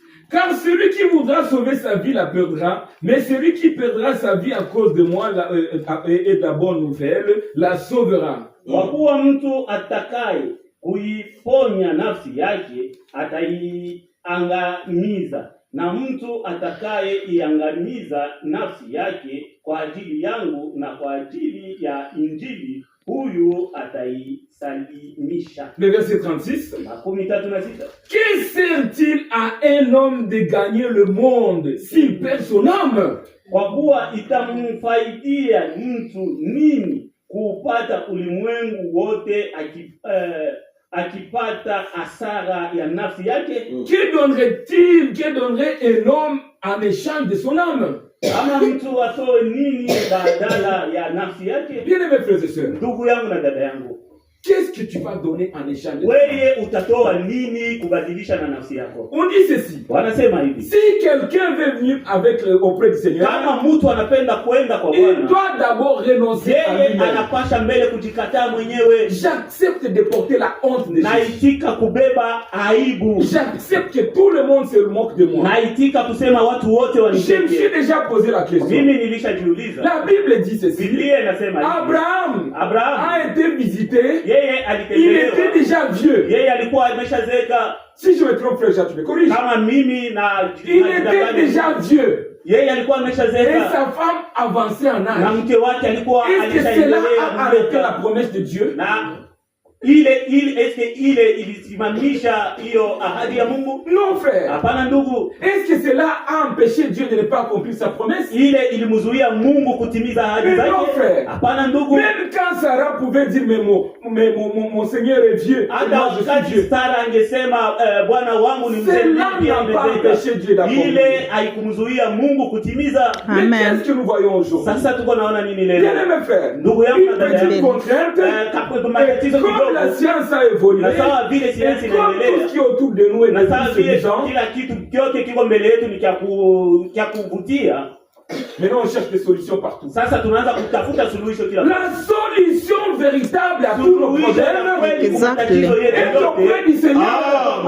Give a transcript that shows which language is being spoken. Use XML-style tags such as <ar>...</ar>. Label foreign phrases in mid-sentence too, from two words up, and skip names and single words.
<fr>Car celui qui voudra sauver sa vie la perdra, mais celui qui perdra sa vie à cause de moi et de la bonne nouvelle la sauvera.</fr> <sw>Kwa kuwa mtu atakaye kuiponya nafsi yake ataiangamiza, na mtu atakaye iangamiza nafsi yake kwa ajili yangu na kwa ajili ya Injili, huyu ataisalimisha.</sw> <fr>Le verset 36. Que sert-il à un homme de gagner le monde s'il perd son âme?</fr> <sw>Kwa kuwa itamfaidia mtu nini kupata ulimwengu wote akipata hasara ya nafsi yake?</sw> <fr>Que donnerait un homme en échange de son âme?</fr> <sw>Kama mtu atoe nini badala ya nafsi yake?</sw> <fr>Bien-aimés frères et sœurs,</fr> <sw>ndugu yangu na dada yangu,</sw> <fr>qu'est-ce que tu vas donner en échange de</fr> <sw>wewe utatoa nini kubadilisha na nafsi yako?</sw> <fr>On dit ceci.</fr> <sw>Wanasema hivi.</sw> <fr>Si quelqu'un veut venir auprès du Seigneur,</fr> <sw>kama mtu anapenda kwenda kwa Bwana,</sw> <fr>il doit d'abord renoncer à lui-même.</fr> <sw>Anapasha mbele kujikataa mwenyewe.</sw> <fr>J'accepte de porter la honte de Jésus.</fr> <sw>Naitika kubeba aibu.</sw> <fr>J'accepte que tout le monde se moque de moi.</fr> <sw>Naitika kusema watu wote wanicheke.</sw> <fr>Je me suis déjà posé la question.</fr> <sw>Mimi nilishajiuliza.</sw> <fr>La Bible dit ceci.</fr> <sw>Biblia inasema hivi.</sw> <fr>Abraham a été visité. Il était déjà vieux. Si je me trompe, frère, tu me corriges. Il était déjà vieux. Et sa femme avançait en âge. Est-ce que cela a arrêté la promesse de Dieu?</fr> <sw>Ilisimamisha hiyo ahadi ya Mungu?</sw> <fr>Non, frère.</fr> <sw>Hapana ndugu.</sw> <fr>Est-ce que cela a empêché Dieu de ne pas accomplir sa promesse?</fr> <sw>Ilimzuia Mungu kutimiza ahadi zake?</sw> <fr>Non, frère.</fr> <sw>Hapana ndugu.</sw> <fr>Même quand Sarah pouvait dire mon Seigneur est vieux,</fr> <sw>hata wakati Sara angesema Bwana wangu ni mzee,</sw> <fr>cela n'a pas empêché Dieu d'accomplir.</fr> <sw>Ile haikumzuia Mungu kutimiza.</sw> <fr>Mais qu'est-ce que nous voyons aujourd'hui?</fr> <sw>Sasa tuko naona nini leo?</sw> <fr>Bien-aimés frères,</fr> <sw>ndugu yangu na dada yangu,</sw> <fr>comme la science a évolué, et comme tout ce qui est autour de nous est séduisant, maintenant on cherche des solutions partout. La solution véritable à tous nos problèmes est auprès du Seigneur.</fr>